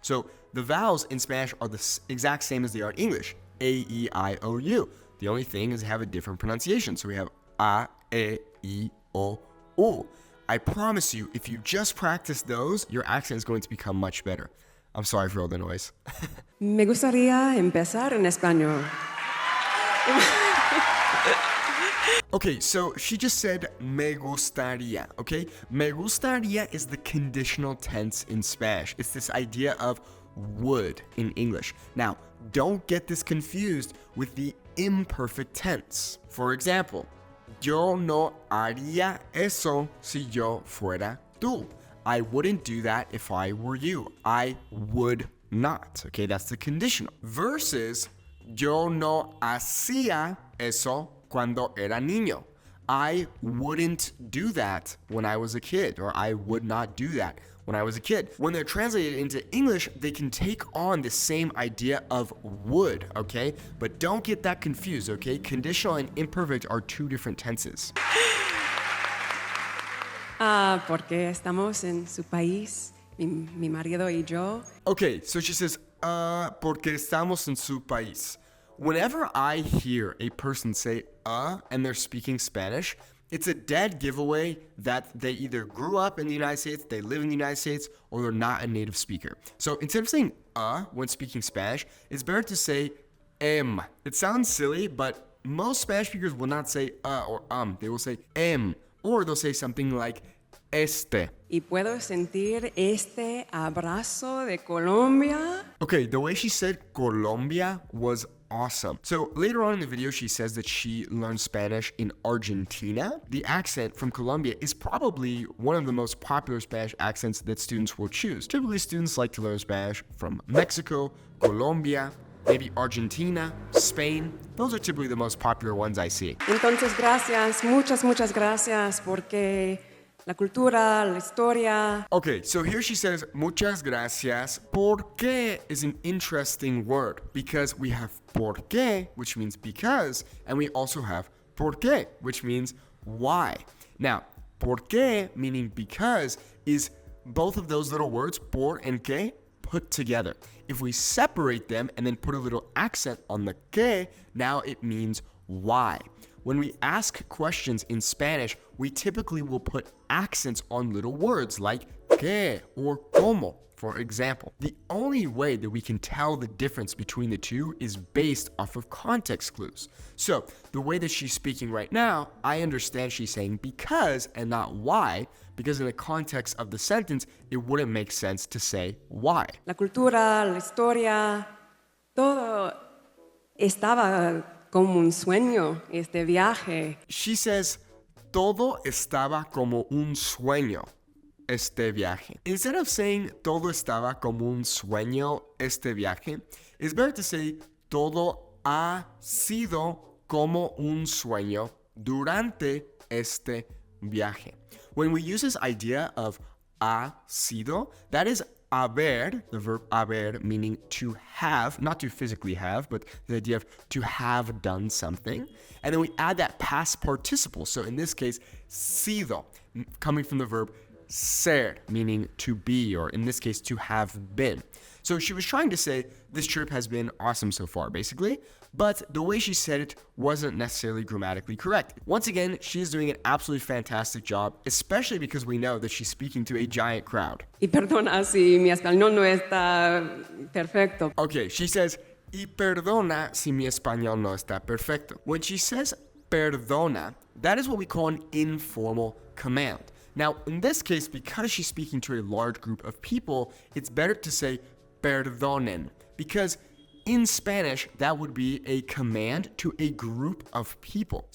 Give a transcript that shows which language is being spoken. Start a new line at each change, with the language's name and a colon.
English: So the vowels in Spanish are the exact same as they are in English. A, E, I, O, U. The only thing is they have a different pronunciation. So we have A, E, I, O, U. I promise you, if you just practice those, your accent is going to become much better. I'm sorry for all the noise.
Spanish: Me gustaría empezar en español.
English: Okay, so she just said
Spanish: me gustaría,
English: okay?
Spanish: Me gustaría
English: is the conditional tense in Spanish. It's this idea of would in English. Now, don't get this confused with the imperfect tense. For example,
Spanish: yo no haría eso si yo fuera tú.
English: I wouldn't do that if I were you. I would not. Okay, that's the conditional.
Spanish: Versus, yo no hacía eso cuando era niño.
English: I wouldn't do that when I was a kid, or I would not do that when I was a kid. When they're translated into English, they can take on the same idea of would, okay? But don't get that confused, okay? Conditional and imperfect are two different tenses.
Spanish: Porque estamos en su país, mi marido y yo.
English: Okay, so she says,
Spanish: porque estamos en su país.
English: Whenever I hear a person say, and they're speaking Spanish, it's a dead giveaway that they either grew up in the United States, they live in the United States, or they're not a native speaker. So instead of saying when speaking Spanish, it's better to say It sounds silly, but most Spanish speakers will not say or They will say or they'll say something like este.
Spanish: Y puedo sentir este abrazo de Colombia.
English: Okay, the way she said Colombia was awesome. So later on in the video, she says that she learned Spanish in Argentina. The accent from Colombia is probably one of the most popular Spanish accents that students will choose. Typically, students like to learn Spanish from Mexico, Colombia, maybe Argentina, Spain. Those are typically the most popular ones I see.
Spanish: Entonces, gracias, muchas gracias, porque la cultura, la historia.
English: Okay, so here she says,
Spanish: muchas gracias.
English: Porque is an interesting word because we have porque, which means because, and we also have porque, which means why. Now, porque, meaning because, is both of those little words, por and que, put together. If we separate them and then put a little accent on the que, now it means why. When we ask questions in Spanish, we typically will put accents on little words like que or como, for example. The only way that we can tell the difference between the two is based off of context clues. So the way that she's speaking right now, I understand she's saying because and not why, because in the context of the sentence, it wouldn't make sense to say why.
Spanish: La cultura, la historia, todo estaba como un sueño, este viaje.
English: She says,
Spanish: todo estaba como un sueño, este viaje.
English: Instead of saying,
Spanish: todo estaba como un sueño, este viaje,
English: it's better to say,
Spanish: todo ha sido como un sueño durante este viaje.
English: When we use this idea of
Spanish: ha sido,
English: that is haber, the verb haber, meaning to have, not to physically have, but the idea of to have done something. And then we add that past participle. So in this case, sido, coming from the verb ser, meaning to be, or in this case, to have been. So she was trying to say this trip has been awesome so far, basically, but the way she said it wasn't necessarily grammatically correct. Once again, she is doing an absolutely fantastic job, especially because we know that she's speaking to a giant crowd.
Spanish: Y perdona si mi español no está perfecto.
English: Okay, she says,
Spanish: y perdona si mi español no está perfecto.
English: When she says perdona, that is what we call an informal command. Now, in this case, because she's speaking to a large group of people, it's better to say perdonen, because in Spanish, that would be a command to a group of people.